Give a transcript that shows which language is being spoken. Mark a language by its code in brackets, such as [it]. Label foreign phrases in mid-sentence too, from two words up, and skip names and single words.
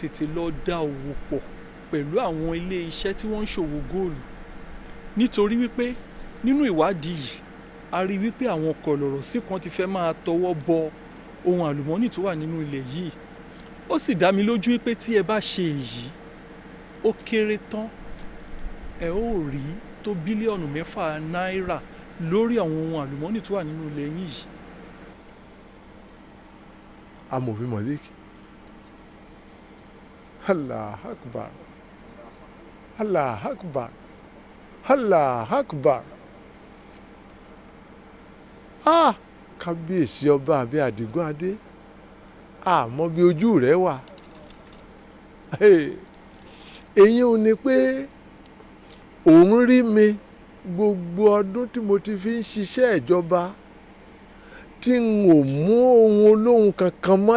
[yo] tètè lọ dá òwò pọ̀ pẹ̀lú àwọn ilé iṣẹ́ tí wọ́n ń ṣòwò góòlù nítorí wípé nínú ìwádìí yìí a rí wípé àwọn kọ̀lọ̀rọ̀ sí kan ti fẹ́ máa tọwọ́ bọ ohun àlùmọ́ọ́nì tó wà nínú ilẹ̀ yìí ó sì dá mi lójú wípé tí ẹ bá ṣe èyí ó kéré tán ẹ ó rí tó bílíọ̀nù 6 náírà lórí àwọn ohun àlùmọ́ọ́nì tó wà nínú ilẹ̀ yìí. amòfin mọ̀líìkì [ar] الله أكبر الله أكبر الله أكبر [yo] kábíyèsí ọba àbí àdìgún adé àmọ́ bí ojú rẹ̀ wà èyí ò ní pé òun rí mi gbogbo ọdún tí mo ti fi ń ṣiṣẹ́ ìjọba tí n ò mú ohun olóhùn kankan mọ́